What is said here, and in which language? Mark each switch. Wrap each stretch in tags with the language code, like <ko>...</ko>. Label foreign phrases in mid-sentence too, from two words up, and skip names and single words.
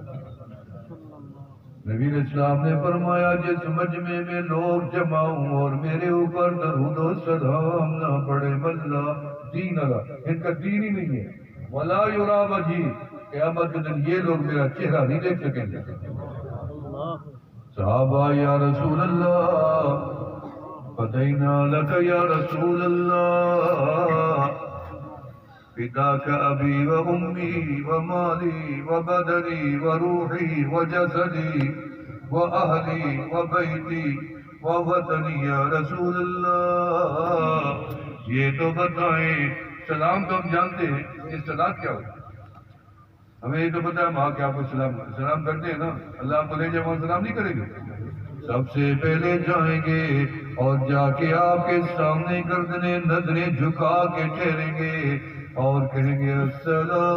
<ur>نبی علیہ السلام نے فرمایا جس مجمع میں لوگ جمع ہوں اور میرے اوپر درود و سلام نہ پڑھے</ur> <ar>واللہ دین اللہ،</ar> <ur>ان کا دین ہی نہیں ہے.</ur> <ar>ولا یرا وجھی،</ar> <ur>قیامت کے دن یہ لوگ میرا چہرہ نہیں دیکھ سکیں گے.</ur> <ar>صحابہ یا رسول اللہ فدینا لک یا رسول اللہ فداک ابی و امی و مالی و بدنی و روحی و جسدی و اہلی و بیتی و وطنی یا رسول اللہ.</ar> <ur>یہ تو بتائیں، سلام تو ہم جانتے ہیں، یہ صلاۃ کیا ہوتا ہے؟ ہمیں یہ تو پتا ہے ہم آ کے آپ کو سلام کرتے ہیں نا، اللہ آپ کو لے جائے وہاں سلام نہیں کریں گے. سب سے پہلے جائیں گے اور جا کے آپ کے سامنے گردنیں نظریں جھکا کے ٹھہریں گے اور کہیں گے السلام</ur>